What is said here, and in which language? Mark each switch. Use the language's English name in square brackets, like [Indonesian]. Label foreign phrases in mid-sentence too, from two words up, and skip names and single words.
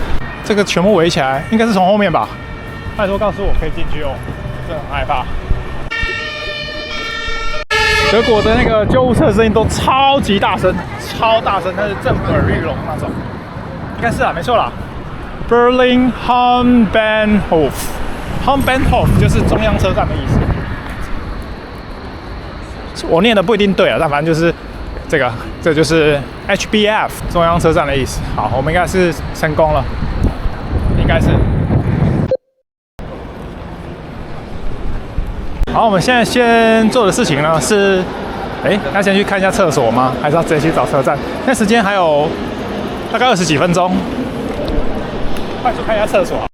[Chinese] 這個全部圍起來，應該是從後面吧？拜託告訴我可以進去哦，真的很害怕。德國的那個救護車聲音都超級大聲，超大声，它是震耳欲聾那種。應該是啊，沒錯啦。Berlin Hauptbahnhof 就是中央車站的意思。我念的不一定對啊，但反正就是這就是 HBF 中央車站的意思。好，我們應該是成功了，應該是。好，我們現在先做的事情呢是，要先去看一下廁所嗎？還是要直接去找車站？現在時間還有大概20幾分鐘，快速看一下廁所。